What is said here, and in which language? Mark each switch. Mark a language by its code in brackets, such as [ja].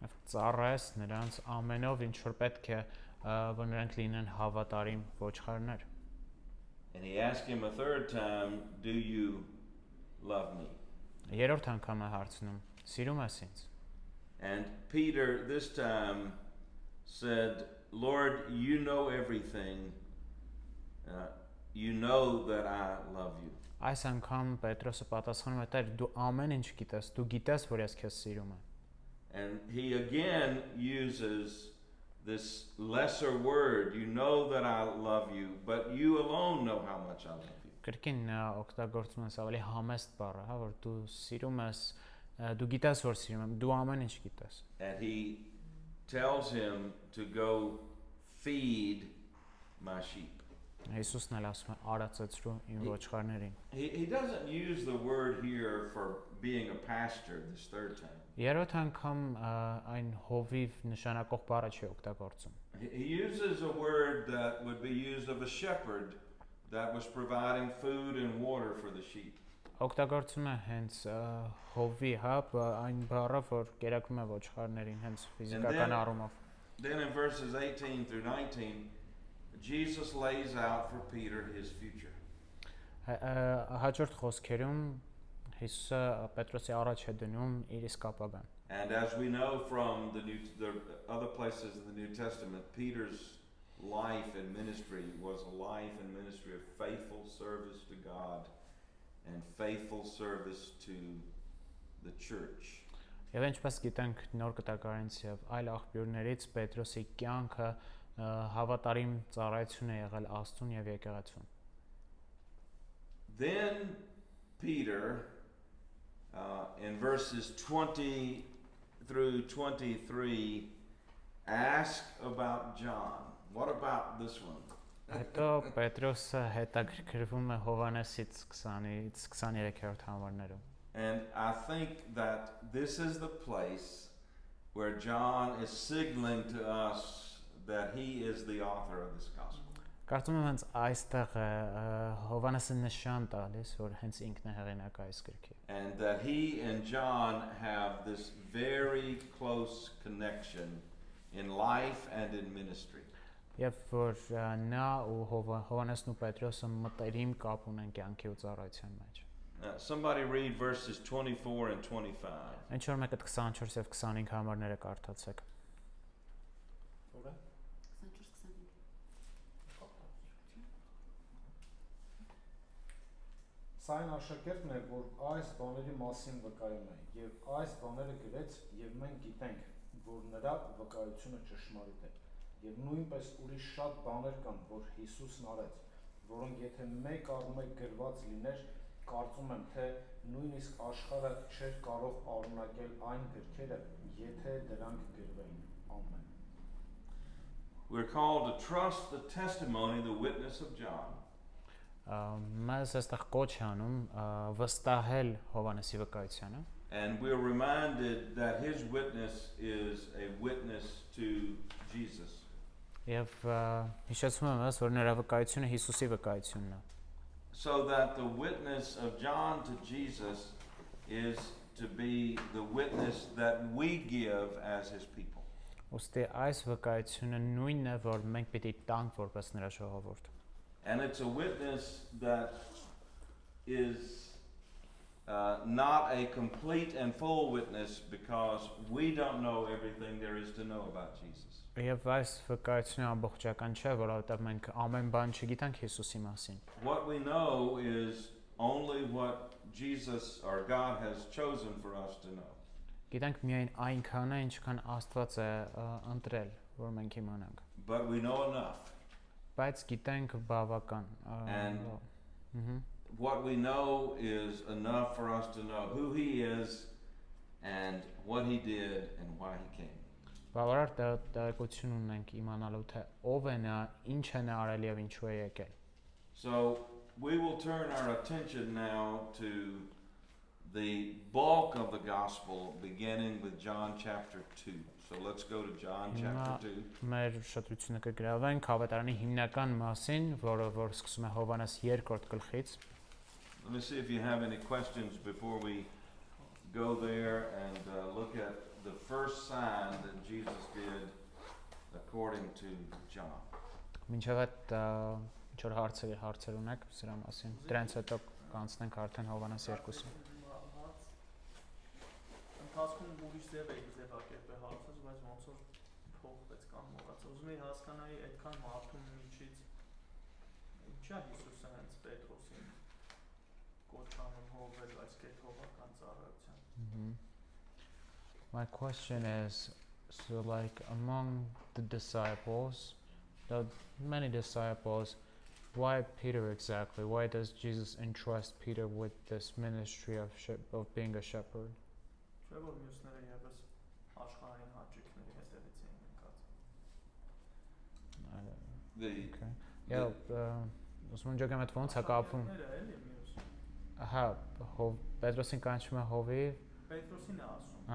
[hy] Ծառայես նրանց ամենով ինչ որ պետք է, որ նրանք լինեն հավատարիմ ոչխարներ։ [en] And he asked him a third time, do you love me? [hy] Երրորդ անգամ է հարցնում. Սիրում ես ինձ։ [en] And Peter this time said, Lord, you know everything. You know that I love you. [hy] Այս անգամ Պետրոսը պատասխանում է. Տեր, դու ամեն ինչ գիտես, դու գիտես, որ ես քեզ սիրում եմ։ [en] And he again uses this lesser word. You know that I love you, but you alone know how much I love you. [hy] Կրկին օգտագործում ես ավելի համեստ բառը, հա, որ դու սիրում ես, դու գիտես, որ սիրում եմ, դու ամեն ինչ գիտես։ [en] And he tells him to go feed my sheep. [hy] Հիսուսն էլ ասում է արածեցրու իմ ոչխարներին։ [en] He doesn't use the word here for being a pastor this third time. [hy] Երրորդ անգամ այն հովիվ նշանակող բառը չի օգտագործում։ [en] He uses a word that would be used of a shepherd that was providing food and water for the sheep. [hy] Օգտագործում է հենց հովի, հա, այն բառը, որ կերակրում է ոչխարներին, հենց ֆիզիկական առումով։ [en] Then in verses 18 through 19, Jesus lays out for Peter his future. [hy] Հաջորդ խոսքերում Հիսուսը Պետրոսի առաջ է դնում իր իսկ ապագան։ [en] And as we know from the other places in the New Testament, Peter's life and ministry was a life and ministry of faithful service to God and faithful service to the church. [hy] Եվ ինչպես գիտենք նոր կտակարանից եւ այլ աղբյուրներից Պետրոսի կյանքը հավատարիմ ծառայություն է եղել Աստծուն եւ եկեղեցուն։ [en] Then Peter, in verses 20 through 23, asked about John. What about this one? [hy] Հետո Պետրոսը հետաքրքրվում է Հովհաննեսից 20-ից 23-րդ համարներում։ [en] And I think that this is the place where John is signaling to us that he is the author of this gospel. [hy] Կարծում եմ հենց այստեղ է Հովհաննեսը նշան տալիս, որ հենց ինքն է հեղինակ այս գրքի։ [en] And that he and John have this very close connection in life and in ministry. [hy] Եվ որ նա ու Հովհաննեսն ու Պետրոսը մտերիմ կապ ունեն կյանքի ու ծառայության մեջ։ [en] Somebody read verses 24 and 25. [hy] Ինչ որ մեկը 24 եւ 25 համարները կարդացեք։ Որը? 24-25։ Սա այն աշակերտն է, որ այս բաների մասին վկայում է, եւ այս բաները գրեց, եւ մենք գիտենք, որ նրա վկայությունը ճշմարիտ է։ Եվ նույնպես ուրիշ շատ բաներ կան, որ Հիսուսն արեց, որոնք եթե մեկ առում է գրված լիներ, կարծում եմ, թե նույնիսկ աշխարհը չէր կարող առունակել այն գրքերը, եթե դրանք գրվեին։ Ամեն։ [en] We're called to trust the testimony, the witness of John. [hy] Մեզ այստեղ կոչ է անում վստահել Հովհաննեսի վկայությանը։ [en] And we're reminded that his witness is a witness to Jesus. [hy] Եվ հիշեցնում եմ ես, որ նրա վկայությունը Հիսուսի վկայությունն է։ [en] So that the witness of John to Jesus is to be the witness that we give as his people. [hy] Ոստի այս վկայությունը նույնն է, որ մենք պիտի տանք որպես նրա ժողովուրդ։ [en] And it's a witness that is not a complete and full witness because we don't know everything there is to know about Jesus. [hy] Եվ այս վկայությունը ամբողջական չէ, որովհետև մենք ամեն բան չգիտենք Հիսուսի մասին։ [en] What we know is only what Jesus or God has chosen for us to know. [hy] Գիտենք միայն այնքանը, ինչքան Աստված է ընտրել, որ մենք իմանանք։ [en] But we know enough. [hy] Բայց գիտենք բավական։ [en] And what we know is enough for us to know who he is and what he did and why he came. [hy] Բավարար տեղեկություն ունենք իմանալու թե ով է նա, ինչ է նա արել եւ ինչու է եկել։ [en] So we will turn our attention now to the bulk of the gospel beginning with John chapter 2. So let's go to John chapter 2. [hy] Մեր շտությունը կգրավենք Հավատարանի հիմնական մասին, որը որ սկսում է Հովհաննես 2-րդ գլխից։ [en] Let me see if you have any questions before we go there and look at the first sign that Jesus did according to John. [hy] Մինչև այդ ինչ որ հարցեր ունեք սրա մասին։ Դրանից հետո կանցնենք արդեն Հովհաննես 2-ին։ Ընթացքում ուրիշ ձև էի ձևակերպել հարցը, բայց ոնց որ փոխվեց կամ մոռացա։ Ուզում էի հասկանալ այդքան մարդու միջից ինչա Հիսուսը հենց Պետրոսին կոչանում հովել այս կեթողական ծառայության։ [en] My question is, so like among the disciples, the many disciples, why Peter exactly? Why does Jesus entrust Peter with this ministry of being a shepherd? [hy] Չէ՞ որ մյուսները եւս աշխարհային հաճույքների հետևից էին եկած։ [en] Okay. [hy] Yeah, ուսում եմ ջոկեմ այդ ոնց է կապվում։ Էլի մյուս։ Ահա, Պետրոսին կանչում է հովի։ Պետրոսին է ասում։